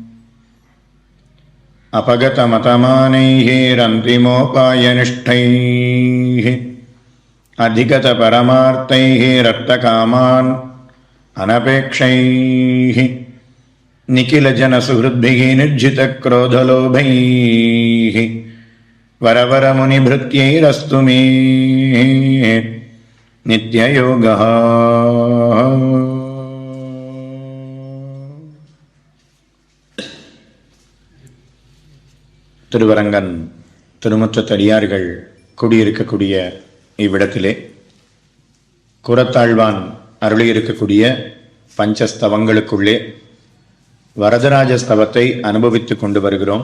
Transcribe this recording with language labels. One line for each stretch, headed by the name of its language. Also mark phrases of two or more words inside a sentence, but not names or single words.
Sanskrit: अपगतमतमानैः रन्तिमोपायनिष्ठैः अधिगतपरमार्थैः रक्तकामान् अनपेक्षैः निखिलजनसुहृद्भिः निर्जितक्रोधलोभैः वरवरमुनिभृत्यैरस्तु मे नित्ययोगः.
Tamil: திருவரங்கன் திருமுற்றத்தடியார்கள் குடியிருக்கக்கூடிய இவ்விடத்திலே குரத்தாழ்வான் அருளியிருக்கக்கூடிய பஞ்சஸ்தவங்களுக்குள்ளே வரதராஜ ஸ்தவத்தை அனுபவித்துக் கொண்டு வருகிறோம்.